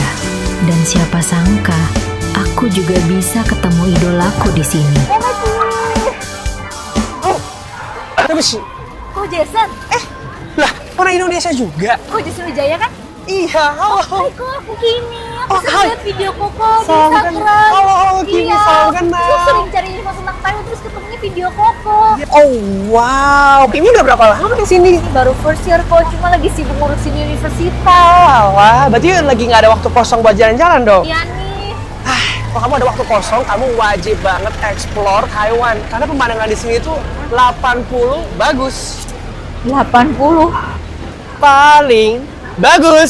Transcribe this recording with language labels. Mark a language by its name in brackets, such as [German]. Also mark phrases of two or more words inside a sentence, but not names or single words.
[Indonesian] Dan siapa sangka, aku juga bisa ketemu idolaku di sini. [Chinese] 对不起 [Indonesian] Kok Jason? lah orang Indonesia juga. Kok Jason Wijaya kan? Iya, halo. Hai kok aku Kimi. Aku Oh, sering hai. lihat video Koko di Salam kan- Instagram. halo, Kimi, Iya. salam kenal. Aku sering cari info tentang Taiwan terus ketemunya video Koko. Oh wow, Kimi udah berapa lama di sini? Ini baru [English] first year [Indonesian] kok, cuma lagi sibuk ngurusin universitas. Wah, berarti lagi nggak ada waktu kosong buat jalan-jalan dong. Iya nih. Kalau kamu ada waktu kosong, kamu wajib banget explore Taiwan. Karena pemandangan di sini tuh 80 bagus. 80. Paling bagus.